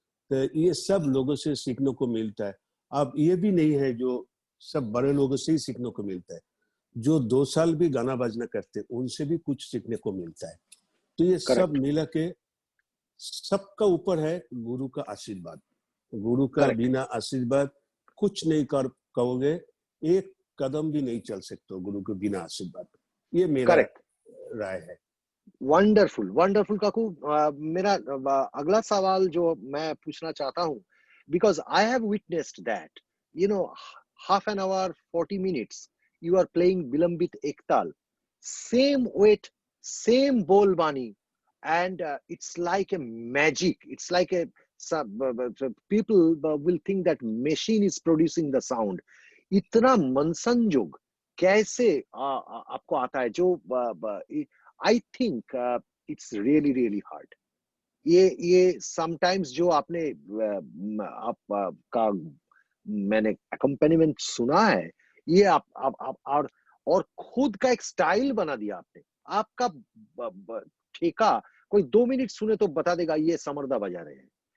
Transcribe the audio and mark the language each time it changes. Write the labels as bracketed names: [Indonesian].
[Hindi] तो ये सब लोगों से सीखने को मिलता है। अब ये भी नहीं है जो सब बड़े लोगों से ही सीखने को मिलता है, जो 2 साल भी गाना बजना करते उनसे भी कुछ सीखने को मिलता है। तो ये सब मिला के सबका ऊपर है गुरु का आशीर्वाद। गुरु का बिना आशीर्वाद कुछ नहीं कर कहोगे, एक कदम भी नहीं चल सकते गुरु के बिना आशीर्वाद। ये मेरा राय है। [English] Wonderful wonderful काकू। [Hindi] मेरा अगला सवाल जो मैं पूछना चाहता हूँ, [English] Because I have witnessed that you know half an hour 40 minutes you are playing Bilambit Ektal, same weight, same bol bani, and it's like a magic. It's like a people will think that machine is producing the sound. [Hindi] इतना मनसंजोग कैसे आपको आता है? [English] जो I think it's really really hard. [Hindi] ये sometimes जो आपने आप का मैंने accompaniment सुना है, ये आप और खुद का एक स्टाइल बना दिया आपने। आपका ठेका कोई 2 मिनट सुने तो बता देगा ये समरदा बजा रहे हैं।